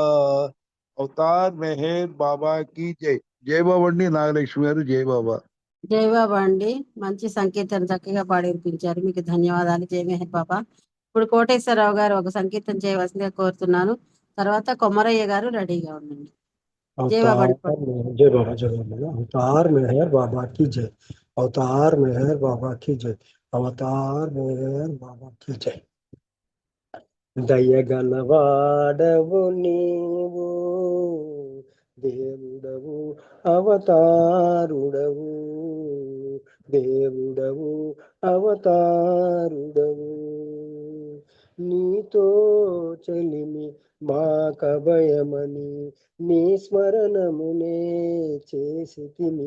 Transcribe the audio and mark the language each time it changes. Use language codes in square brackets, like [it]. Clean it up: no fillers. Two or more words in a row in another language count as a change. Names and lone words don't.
[te] అవతార్ మెహర్ బాబా [hi] की जय. [te] జై బాబా అండి. నాగలక్ష్మి గారు జై బాబా. జై బాబా అండి. మంచి సంకీర్తన చక్కగా పాడి వినిపించారు, మీకు ధన్యవాదాలు. జై మెహర్ బాబా. ఇప్పుడు కోటేశ్వరరావు గారు ఒక సంకీర్తన చేయవలసిందిగా కోరుతున్నాను. తర్వాత కొమరయ్య గారు రెడీగా ఉండండి. జై బాబా అండి. [hi] जय बाबा जय बाबा। अवतार मेहर बाबा की जय। अवतार मेहर बाबा की जय। अवतार मेहर बाबा की जय। [te] దయగలవాడవు నీవు దేవుడవు అవతారుడవు, దేవుడవు అవతారుడవు. నీతో చెలిమి మా కభయమని నీ స్మరణమునే చేసితిమి.